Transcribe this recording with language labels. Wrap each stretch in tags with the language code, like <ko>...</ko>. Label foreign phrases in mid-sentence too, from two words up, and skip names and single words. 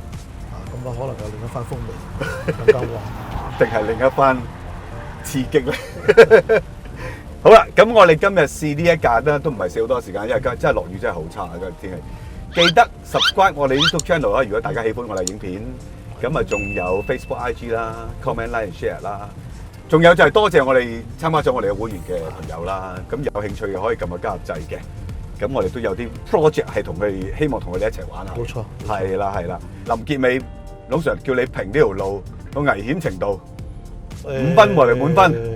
<yue>咁啊，可能有另一番風味，更加旺，定係另一番刺激咧？好啦，咁我哋今日試呢一架咧，都唔係試好多時間，因為真係落雨真係好差嘅天氣。記得 subscribe 我哋 YouTube channel 啦，如果大家喜歡我哋影片，咁啊仲有 Facebook、IG 啦 ，</yue> <en>comment、like、share</en> <yue>啦，仲有就係多謝我哋參加咗我哋嘅會員嘅朋友啦。咁有興趣嘅可以撳個加入掣嘅。咁我哋都有啲 project 係同佢哋，希望同佢哋一齊玩下。冇錯，係啦係啦。臨結尾，老 Sir 叫你評呢條路個危險程度，5分或者滿分。</yue>